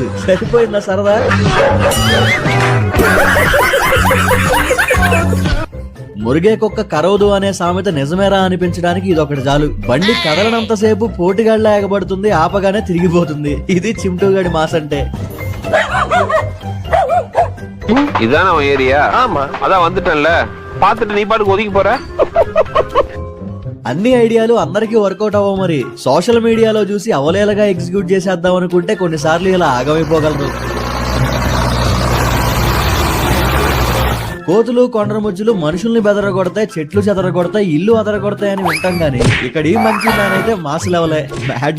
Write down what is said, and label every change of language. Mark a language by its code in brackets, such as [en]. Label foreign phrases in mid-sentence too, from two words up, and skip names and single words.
[te] సరిపోయిందా సరదా? మురిగే కుక్క కరవదు అనే సామెత నిజమేరా అనిపించడానికి ఇదొకటి చాలు. బండి కదలనంతసేపు పోటుగాళ్ళ ఎగబడుతుంది, ఆపగానే తిరిగిపోతుంది. ఇది చింటూగాడి మాస్ అంటే. [ta] இதான ஏரியா? ஆமா, அதான் வந்துட்டேன்ல, பாத்துட்டு நீ பாட்டுக்கு ஒதுக்கி போற. [te] అన్ని ఐడియాలు అందరికీ వర్కౌట్ అవ్వవు. మరి [en] social media [te] చూసి అవలేలగా ఎగ్జిక్యూట్ చేసేద్దాం అనుకుంటే కొన్నిసార్లు ఇలా ఆగమైపోగలరు. కోతులు కొండరముజ్జులు మనుషుల్ని బెదరగొడతాయి, చెట్లు చెదరగొడతాయి, ఇల్లు అదరగొడతాయి అని వింటాం గానీ ఇక్కడ ఈ మంచి మ్యాన్ అయితే [en] mass level mad.